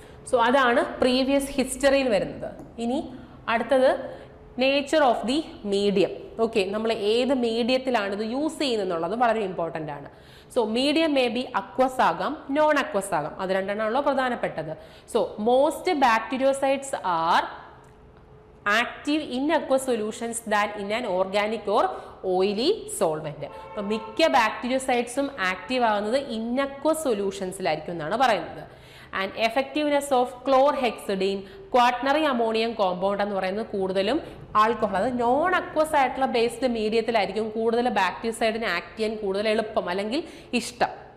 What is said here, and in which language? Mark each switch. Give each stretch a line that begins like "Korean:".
Malayalam: So അതാണ് previous ഹിസ്റ്ററിയിൽ വരുന്നത്. ഇനി അടുത്തത്
English: Nature of the medium.
Malayalam: Okay, നമ്മൾ ഏത് മീഡിയത്തിലാണ് ഇത് യൂസ് ചെയ്യുന്നതെന്നുള്ളത് വളരെ ഇമ്പോർട്ടൻ്റ് ആണ്. So medium may be aqueous ആകാം, നോൺ അക്വസ് ആകാം, അത് രണ്ടെണ്ണമാണല്ലോ പ്രധാനപ്പെട്ടത്.
English: So most bactericides are active in aqueous solutions than in an organic or oily solvent.
Malayalam: അപ്പം മിക്ക ബാക്ടീരിയോസൈഡ്സും ആക്റ്റീവ് ആകുന്നത് ഇൻ aqueous സൊല്യൂഷൻസിലായിരിക്കും എന്നാണ് പറയുന്നത്.
English: and effectiveness of chlorhexidine,
Malayalam: quaternary ammonium compound എന്ന് പറയുന്നത് കൂടുതലും ആൽക്കഹോൾ, അത് നോൺ അക്വസ് ആയിട്ടുള്ള ബേസ്ഡ് മീഡിയത്തിലായിരിക്കും കൂടുതൽ ബാക്ടീരിയോസൈഡിനെ ആക്ട് ചെയ്യാൻ കൂടുതൽ എളുപ്പം അല്ലെങ്കിൽ ഇഷ്ടം.